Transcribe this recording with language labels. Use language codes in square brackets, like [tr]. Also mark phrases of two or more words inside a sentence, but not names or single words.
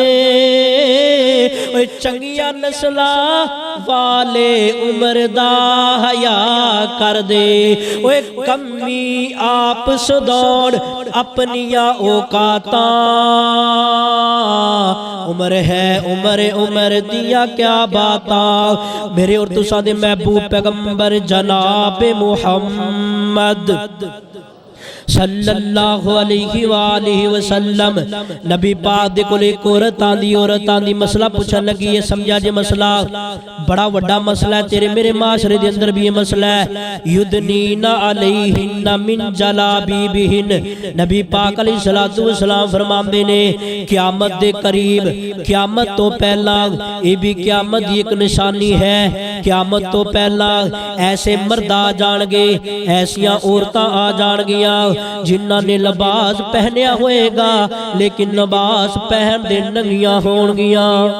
[pa] ਓਏ ਚੰਗਿਆ ਨਸਲਾਂ ਵਾਲੇ ਉਮਰ ਦਾ ਹਯਾ ਕਰ ਦੇ। ਓਏ ਕਮੀ ਆਪ ਸਦੌੜ ਅਪਣੀਆਂ ਔਕਾਤਾਂ। ਉਮਰ ਹੈ ਉਮਰ ਉਮਰ ਦੀਆਂ ਕਿਆ ਬਾਤਾਂ। ਮੇਰੇ ਔਰ ਤੁਸਾਂ ਦੇ ਮਹਿਬੂਬ ਪੈਗ਼ੰਬਰ ਜਨਾਬ ਮੁਹੰਮਦ [ar] صلى الله عليه وآله وسلم [pa] ਨਬੀ ਪਾਕ ਦੇ ਕੋਲ ਇਕ ਔਰਤ ਆਂਦੀ ਮਸਲਾ ਪੁੱਛਣ ਲੱਗੀ। ਯੇ ਸਮਝਾ ਜੇ ਮਸਲਾ ਬੜਾ ਵੱਡਾ ਮਸਲਾ ਹੈ, ਤੇਰੇ ਮੇਰੇ ਮੁਆਸ਼ਰੇ ਦੇ ਅੰਦਰ ਭੀ ਯੇ ਮਸਲਾ ਹੈ। [ar] يدنين عليهن من جلابيبهن. [pa] ਨਬੀ ਪਾਕ [ar] عليه الصلاة والسلام [pa] ਫ਼ਰਮਾਂਦੇ ਨੇ ਕ਼ਯਾਮਤ ਦੇ ਕਰੀਬ, ਕ਼ਯਾਮਤ ਤੋਂ ਪਹਿਲਾਂ, ਯੇ ਭੀ ਕ਼ਯਾਮਤ ਦੀ ਇਕ ਨਿਸ਼ਾਨੀ ਹੈ। ਕ਼ਯਾਮਤ ਤੋਂ ਪਹਿਲਾਂ ਐਸੇ ਮਰਦ ਆ ਜਾਣਗੇ, ਐਸੀਆਂ ਔਰਤਾਂ ਆ ਜਾਣਗੀਆਂ ਜਿਨ੍ਹਾਂ ਨੇ ਲਿਬਾਸ ਪਹਿਨਿਆ ਹੋਏਗਾ ਲੇਕਿਨ ਲਿਬਾਸ ਪਹਿਨ ਦੇ ਨੰਗੀਆਂ ਹੋਣਗੀਆਂ।